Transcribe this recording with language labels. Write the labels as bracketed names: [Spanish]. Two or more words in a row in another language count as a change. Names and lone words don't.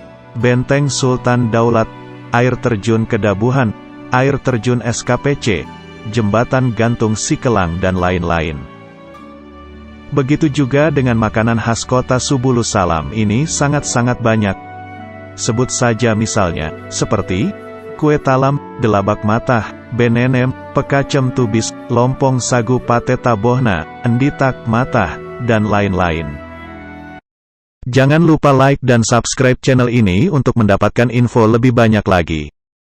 [Indonesian] Benteng Sultan Daulat, air terjun Kedabuhan, air terjun SKPC, jembatan gantung Sikelang dan lain-lain. Begitu juga dengan makanan khas kota Subulus Salam ini sangat-sangat banyak. Sebut saja misalnya, seperti kue talam, delabak matah, benenem, pekacem tubis, lompong sagu pate tabohna, enditak matah, dan lain-lain. Jangan lupa like dan subscribe channel ini untuk mendapatkan info lebih banyak lagi.